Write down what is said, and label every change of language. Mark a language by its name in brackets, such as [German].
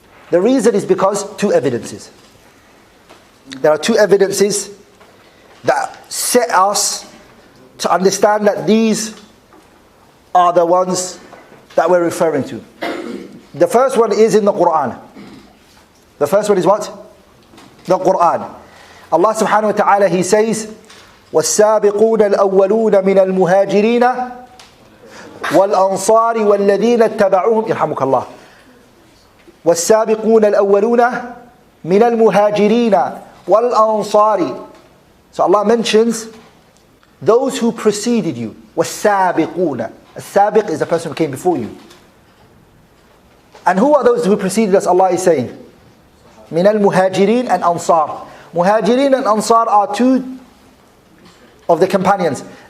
[English] The reason is because 2 evidences. There are 2 evidences that set us to understand that these are the ones that we're referring to. The first one is in the Quran. The first one is what? The Quran. [Arabic] Allah subhanahu wa ta'ala, [English] He says, [Arabic] وَالسَّابِقُونَ الْأَوَّلُونَ مِنَ الْمُهَاجِرِينَ وَالْأَنصَارِ وَالَّذِينَ اتَّبَعُوهُمْ يرحمك الله وَالسَّابِقُونَ الْأَوَّلُونَ مِنَ الْمُهَاجِرِينَ وَالْأَنصَارِ. [English] So Allah mentions those who preceded you. [Arabic] وَالسَّابِقُونَ. [English] السابق is the person who came before you. And who are those who preceded us? Allah is saying, [Arabic] مِنَ الْمُهَاجِرِينَ [English] and Ansar. Muhajirin and Ansar are 2 of the companions.